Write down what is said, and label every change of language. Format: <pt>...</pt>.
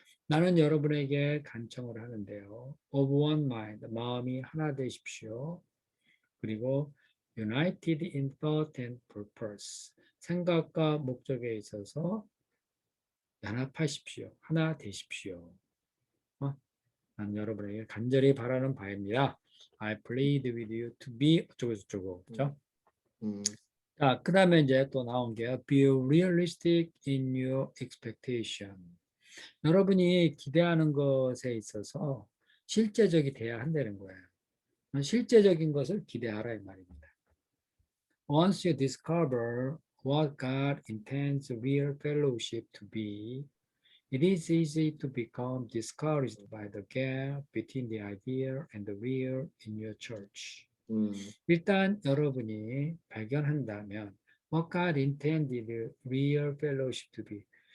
<ko>나는 여러분에게 간청을 하는데요.</ko> <en>Of one mind,</en> <ko>마음이 하나 되십시오. 그리고</ko> <en>united in thought and purpose,</en> <ko>생각과 목적에 있어서 연합하십시오. 하나 되십시오. 난 여러분에게 간절히 바라는 바입니다.</ko> <en>I plead with you to be</en> <ko>어쩌고 그렇죠? 자, 그 다음에 이제 또 나온 게요.</ko> <en>Be realistic in your expectation.</en> <ko>여러분이 기대하는 것에 있어서 실제적이 돼야 한다는 거예요. 실제적인 것을 기대하라 이 말입니다.</ko> <en>Once you discover what God intends real fellowship to be, it is easy to become discouraged by the gap between the idea and the real in your church.</en> <ko>일단 여러분이 발견한다면</ko> <en>what God intended real fellowship to be</en>